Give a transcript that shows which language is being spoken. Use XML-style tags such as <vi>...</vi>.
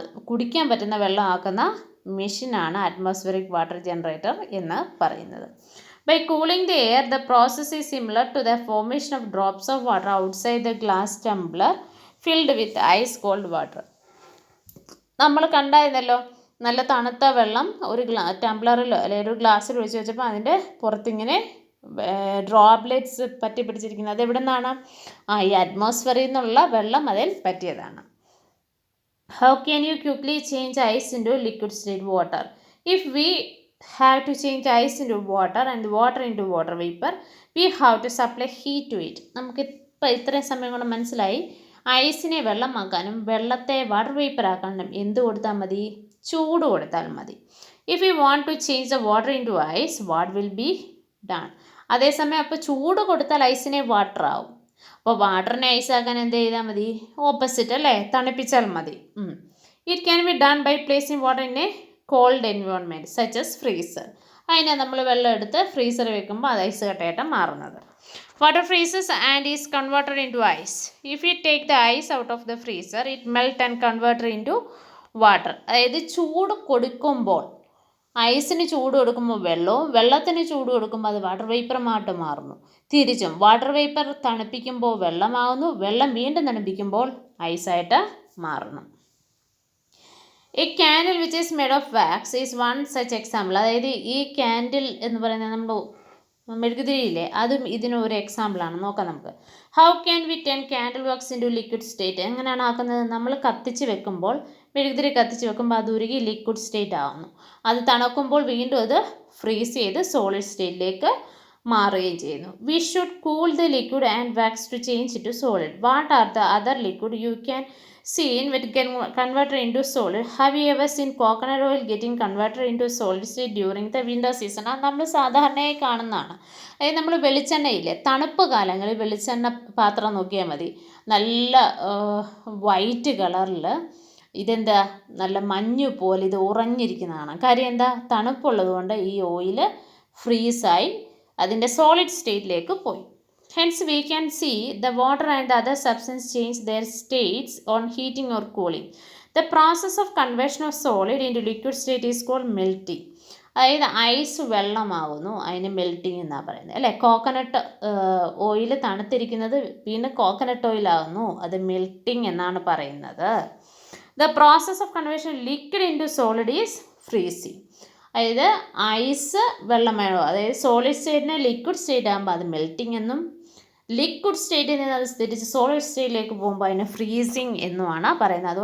<ml>കുടിക്കാൻ പറ്റുന്ന വെള്ളം ആക്കുന്ന മെഷീനാണ് അറ്റ്മോസ്ഫിയറിക് വാട്ടർ ജനറേറ്റർ എന്ന് പറയുന്നത്.</ml> <en>By cooling the air, the process is similar to the formation of drops of water outside the glass tumbler filled with ice cold water.</en> <ml>നമ്മൾ കണ്ടായിരുന്നല്ലോ, നല്ല തണുത്ത വെള്ളം ഒരു ടംബ്ലറിലോ അല്ലെങ്കിൽ ഒരു ഗ്ലാസ്സിൽ ഒഴിച്ച് വെച്ചപ്പോൾ അതിൻ്റെ പുറത്തിങ്ങനെ ഡ്രോപ്ലെറ്റ്സ് പറ്റി പിടിച്ചിരിക്കുന്നത്. അത് എവിടെ നിന്നാണ്? ഈ അറ്റ്മോസ്ഫിയറിൽ നിന്നുള്ള വെള്ളം അതിൽ പറ്റിയതാണ്.</ml> <en>How can you quickly change ice into liquid state water? If we have to change ice into water and water into water vapor, we have to supply heat to it.</en> <ml>നമുക്ക് ഇപ്പോൾ ഇത്രയും സമയം കൊണ്ട് മനസ്സിലായി, ഐസിനെ വെള്ളമാക്കാനും വെള്ളത്തെ വാട്ടർ വേപ്പർ ആക്കാനും എന്ത് കൊടുത്താൽ മതി? ചൂട് കൊടുത്താൽ മതി.</ml> <en>If you want to change the water in to ice, what will be done?</en> <ml>അതേസമയം അപ്പോൾ ചൂട് കൊടുത്താൽ ഐസിനെ വാട്ടർ ആവും. അപ്പോൾ വാട്ടറിനെ ഐസ് ആക്കാൻ എന്ത് ചെയ്താൽ മതി? ഓപ്പോസിറ്റ് അല്ലേ, തണുപ്പിച്ചാൽ മതി.</ml> <en>It can be done by placing water in a cold environment such as freezer.</en> <ml>അതിനെ നമ്മൾ വെള്ളം എടുത്ത് ഫ്രീസർ വെക്കുമ്പോൾ അത് ഐസ് കട്ടയായിട്ട് മാറുന്നത്.</ml> <en>Water freezes and is converted into ice. If you take the ice out of the freezer, it melt and converted into water.</en> <ml>അതായത് ചൂട് കൊടുക്കുമ്പോൾ, ഐസിന് ചൂട് കൊടുക്കുമ്പോൾ വെള്ളവും, വെള്ളത്തിന് ചൂട് കൊടുക്കുമ്പോൾ അത് വാട്ടർ വേപ്പറുമായിട്ട് മാറുന്നു. തിരിച്ചും വാട്ടർ വേപ്പർ തണുപ്പിക്കുമ്പോൾ വെള്ളമാകുന്നു, വെള്ളം വീണ്ടും തണുപ്പിക്കുമ്പോൾ ഐസായിട്ട് മാറുന്നു.</ml> <en>A candle which is made of wax is one such example.</en> <ml>അതായത് ഈ ക്യാൻഡിൽ എന്ന് പറയുന്നത് നമ്മൾ മെഴുകുതിരിയില്ലേ, അതും ഇതിനൊരു എക്സാമ്പിളാണ്. നോക്കാം നമുക്ക്.</ml> <en>How can we turn candle works into liquid state?</en> <ml>എങ്ങനെയാണ് ആക്കുന്നത്? നമ്മൾ കത്തിച്ച് വെക്കുമ്പോൾ, മെഴുകുതിരി കത്തിച്ച് വെക്കുമ്പോൾ അത് ഉരുകി ലിക്വിഡ് സ്റ്റേറ്റ് ആകുന്നു. അത് തണുക്കുമ്പോൾ വീണ്ടും അത് ഫ്രീസ് ചെയ്ത് സോളിഡ് സ്റ്റേറ്റിലേക്ക് മാറുകയും ചെയ്യുന്നു.</ml> <en>We should cool the liquid and wax to change it to solid. What are the other liquid you can seen when converted into solid? Have you ever seen coconut oil getting converted into solid state during the winter season?</en> <ml>അത് നമ്മൾ സാധാരണയായി കാണുന്നതാണ്. അതായത് നമ്മൾ വെളിച്ചെണ്ണയില്ലേ, തണുപ്പ് കാലങ്ങളിൽ വെളിച്ചെണ്ണ പാത്രം നോക്കിയാൽ മതി, നല്ല വൈറ്റ് കളറിൽ ഇതെന്താ നല്ല മഞ്ഞ് പോലെ ഇത് ഉറഞ്ഞിരിക്കുന്നതാണ്. കാര്യം എന്താ? തണുപ്പുള്ളത് കൊണ്ട് ഈ ഓയിൽ ഫ്രീസായി അതിൻ്റെ സോളിഡ് സ്റ്റേറ്റിലേക്ക് പോയി.</ml> <en>Hence, we can see the water and the other substance change their states on heating or cooling. The process of conversion of solid into liquid state is called melting.</en> <ml>അതായത് ice വെള്ളമാകുന്നു, അതിന് melting എന്നാണ് പറയുന്നത് അല്ലേ. Coconut oil തണുത്തിരിക്കുന്നത് വീണ്ടും coconut ഓയിലാകുന്നു, അത് melting എന്നാണ് പറയുന്നത്.</ml> <en>The process of conversion liquid into solid is freezing.</en> <ml>അതായത് ഐസ് വെള്ളമാണോ, അതായത് സോളിഡ് സ്റ്റേറ്റിനെ ലിക്വിഡ് സ്റ്റേറ്റ് ആകുമ്പോൾ അത് മെൽറ്റിംഗ് എന്നും, ലിക്വിഡ് സ്റ്റേറ്റിൽ നിന്ന് അത് തിരിച്ച് സോളിഡ് സ്റ്റേറ്റിലേക്ക് പോകുമ്പോൾ അതിന് ഫ്രീസിങ് എന്നുമാണ് പറയുന്നത്.</ml>